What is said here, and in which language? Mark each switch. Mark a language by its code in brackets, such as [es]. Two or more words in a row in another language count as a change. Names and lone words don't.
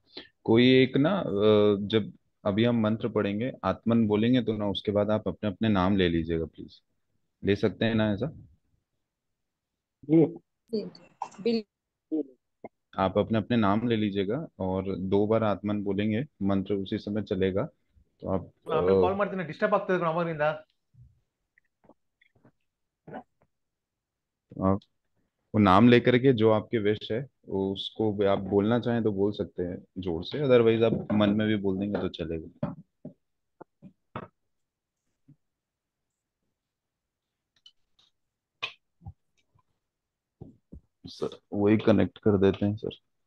[hi] कोई एक ना जब अभी हम मंत्र पढ़ेंगे आत्मन बोलेंगे तो ना उसके बाद आप अपने अपने नाम ले लीजिएगा प्लीज। ले सकते हैं ना ऐसा? जी। जी, बिल्कुल। आप अपने अपने नाम ले लीजिएगा और 2 बार आत्मन बोलेंगे, मंत्र उसी समय चलेगा। तो [kn] ಆಮೇಲೆ ಕಾಲ್ ಮಾಡ್ತೀನಿ, ಡಿಸ್ಟರ್ಬ್ ಆಗ್ತದೆ ನಮಗಿಂದ. [hi] आप वो नाम लेकर के जो आपके विश है वो उसको भी आप बोलना चाहें तो बोल सकते हैं जोर से, अदरवाइज आप मन में भी बोल देंगे तो चलेगा। सर वही कनेक्ट कर देते हैं सर।